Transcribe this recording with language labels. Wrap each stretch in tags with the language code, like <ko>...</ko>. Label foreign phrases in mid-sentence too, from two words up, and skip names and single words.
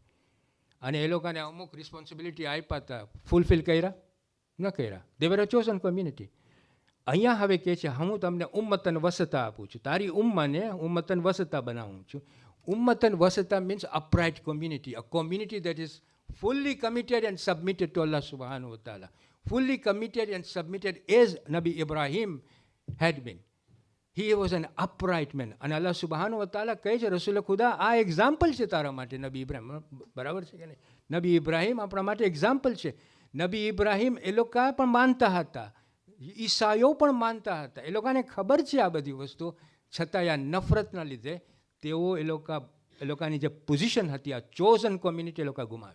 <gu>અને એ લોકોને અમુક રિસ્પોન્સિબિલિટી આપ્યા હતા, ફૂલફિલ કર્યા ન કર્યા?</gu> <en>They were a chosen community.</en> <gu>અહીંયા હવે કહે છે હું તમને</gu> <ar>أمة وسطا</ar> <gu>આપું છું, તારી ઉમ્માને</gu> <ar>أمة وسطا</ar> <gu>બનાવું છું.</gu> <ar>أمة وسطا</ar> <en>means upright community, a community that is fully committed and submitted to Allah</en> <ar>سبحانه وتعالى.</ar> <en>Fully committed and submitted as Nabi Ibrahim had been. He was an upright man.</en> <gu>અને Allah</gu> <ar>سبحانه وتعالى</ar> <gu>કહે છે રસૂલ ખુદા આ એક્ઝામ્પલ છે તારા માટે નબી ઇબ્રાહિમ, બરાબર છે કે નહીં? નબી ઇબ્રાહિમ આપણા માટે એક્ઝામ્પલ છે. નબી ઇબ્રાહિમ એ લોકો પણ માનતા હતા, ઈસાઈઓ પણ માનતા હતા, એ લોકોને ખબર છે આ બધી વસ્તુ, છતાં આ નફરતના લીધે તેઓ એ લોકોની જે પોઝિશન હતી આ</gu> <en>chosen community</en> <gu>એ લોકો ગુમાવ્યા.</gu>